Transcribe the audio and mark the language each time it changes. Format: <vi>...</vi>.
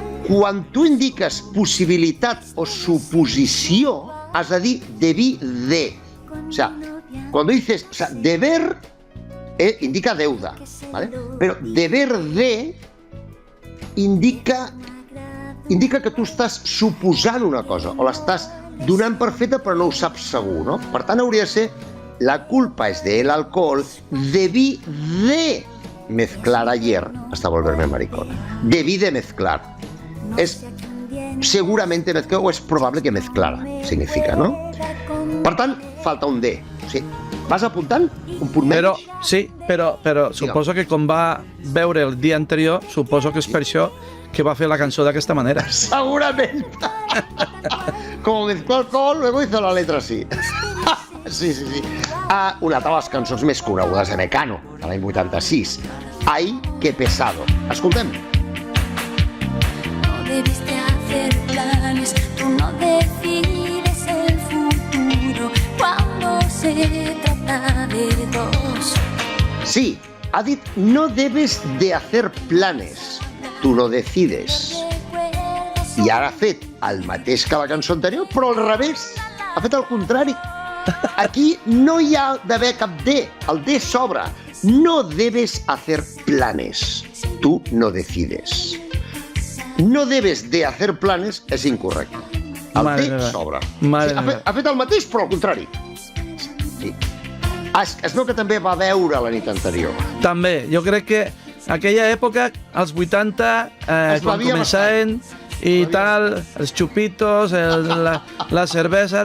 <ca>Quan tu indiques possibilitat o suposició, has de dir debí de.</ca> <es>O sea, cuando dices, deber indica deuda, ¿vale? Pero deber de indica que</es> <ca>tu estàs suposant una cosa o l'estàs donant per feta però no ho saps segur, no? Per tant, hauria de ser</ca> <es>la culpa es del alcohol, debí de mezclar ayer hasta volverme maricón. Debí de mezclar. Es seguramente mezclar o es probable que mezclara, significa, no?</es> <ca>Per tant, falta un D. Sí. Vas apuntant? Un punt menys? Però suposo que com va veure el dia anterior, suposo que és per això que va fer la cançó d'aquesta manera. Segurament.</ca> <es>Como mezcló alcohol, luego hizo la letra así. Sí.</es> <ca>Una de les cançons més conegudes de Mecano, de l'any 86.</ca> <es>Ay, qué pesado.</es> <ca>Escoltem.</ca> <es>No debiste hacer planes, tú no decides el futuro cuando se trata de dos.</es> <ca>Sí, ha dit</ca> <es>no debes de hacer planes, tú lo decides.</es> <ca>I ara ha fet el mateix que la cançó anterior, però al revés. Ha fet el contrari. Aquí no hi ha d'haver cap D, el D sobra.</ca> <es>No debes hacer planes, tú no decides. No debes de hacer planes</es> <ca>és incorrecte. El D sobra. Ha fet el mateix, però al contrari. Sí. Es veu que també va veure la nit anterior. També, jo crec que aquella època, als 80, quan començaven i tal, els xupitos, la cervesa...</ca>